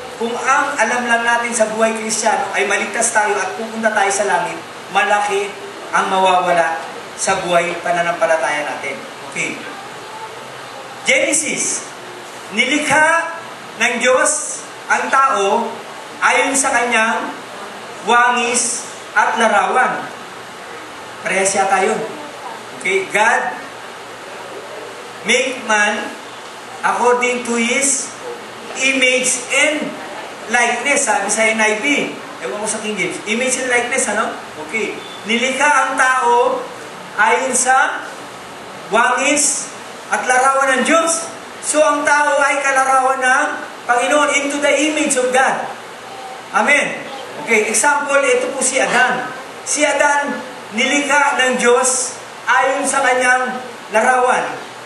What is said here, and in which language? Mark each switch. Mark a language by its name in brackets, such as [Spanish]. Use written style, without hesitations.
[Filipino] kung ang alam lang natin sa buhay Kristiyano ay maligtas tayo at pupunta tayo sa langit, malaki ang mawawala sa buhay pananampalataya natin. Okay. Genesis, nilikha ng Diyos ang tao ayon sa kanyang wangis at larawan. Parehas yata yun. [English] Okay, God make man according to His image and likeness. [Filipino] Sabi sa NIV. Ewan ko sa King James. [English] Image and likeness, [Filipino] ano? Okay. Nilikha ang tao ayon sa wangis at larawan ng Diyos. So, ang tao ay kalarawan ng Panginoon [English] into the image of God. [Filipino] Amen. Okay, example, ito po si Adan. Si Adan, nilikha ng Diyos ayon sa kanyang larawan.